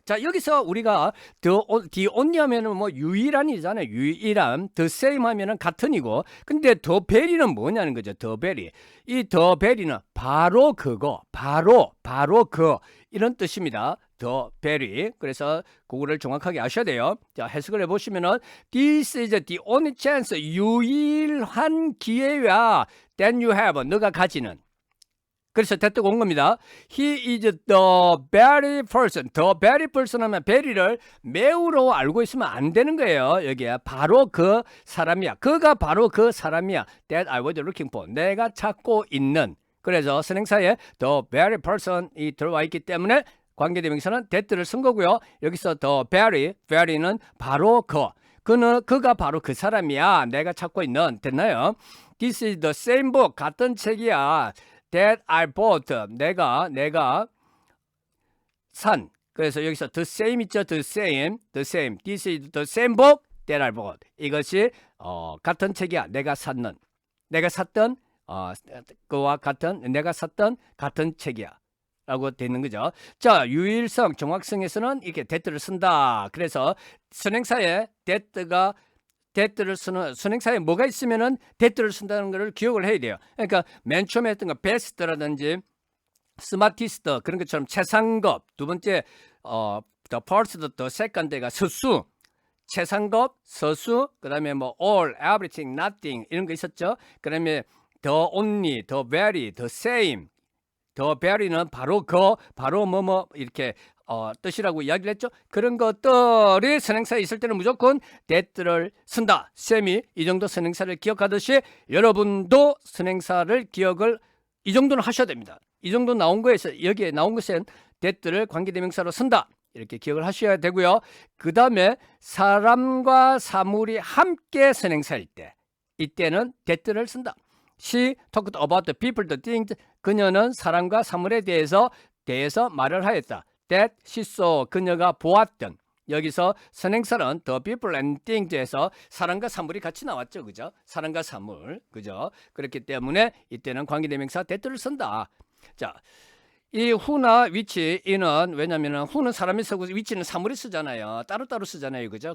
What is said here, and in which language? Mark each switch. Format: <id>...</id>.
<ko>자, 여기서 우리가 the only 하면은 뭐 유일한이잖아요. 유일한. the same 하면은 같은이고. 근데 the very는 뭐냐는 거죠. the very. 이 the very는 바로 그거, 바로 그 이런 뜻입니다. the very. 그래서 그거를 정확하게 아셔야 돼요. 자, 해석을 해보시면은</ko> <en>this is the only chance,</en> <ko>유일한 기회야</ko> <en>that you have,</en> <ko>너가 가지는. 그래서 that가 온 겁니다.</ko> <en>He is the very person.</en> <ko>the very person 하면 very를 매우로 알고 있으면 안 되는 거예요. 여기에 바로 그 사람이야. 그가 바로 그 사람이야.</ko> <en>That I was looking for.</en> <ko>내가 찾고 있는. 그래서 선행사에 the very person이 들어와 있기 때문에 관계대명사는 that를 쓴 거고요. 여기서 the very는 바로 그가 바로 그 사람이야. 내가 찾고 있는. 됐나요?</ko> <en>This is the same book. 같은 책이야. That I bought.</en> <ko>내가 산. 그래서 여기서 the same 있죠? the same.</ko> <en>This is the same book that I bought.</en> <ko>이것이 같은 책이야. 내가 샀던 그와 같은 내가 샀던 같은 책이야. 라고 되는 거죠. 자, 유일성, 정확성에서는 이렇게 that를 쓴다. 그래서 선행사에 that를 쓰는 선행사에 뭐가 있으면은 that를 쓴다는 것을 기억을 해야 돼요. 그러니까 맨 처음에 했던 거 best라든지 smartest 그런 것처럼 최상급, 두 번째 the first, the second가 서수, 최상급, 서수, 그다음에 뭐 all, everything, nothing 이런 거 있었죠. 그다음에 the only, the very, the same. the very는 바로 뭐뭐 이렇게 뜻이라고 이야기를 했죠. 그런 것들이 선행사에 있을 때는 무조건 that를 쓴다. 쌤이 이 정도 선행사를 기억하듯이 여러분도 선행사를 기억을 이 정도는 하셔야 됩니다. 이 정도 나온 거에서 여기에 나온 것은 that를 관계대명사로 쓴다. 이렇게 기억을 하셔야 되고요. 그 다음에 사람과 사물이 함께 선행사일 때 이때는 that를 쓴다.</ko> <en>She talked about the people, the things.</en> <ko>그녀는 사람과 사물에 대해서 말을 하였다.</ko> <en>That she saw.</en> <ko>그녀가 보았던. 여기서 선행사는 the people and things에서 사람과 사물이 같이 나왔죠. 그죠? 사람과 사물. 그죠? 그렇기 때문에 이때는 관계대명사 that를 쓴다. 자, 이 who나 which, 이는 왜냐면은 who는 사람이 쓰고 which는 사물이 쓰잖아요. 따로따로 쓰잖아요. 그죠?</ko>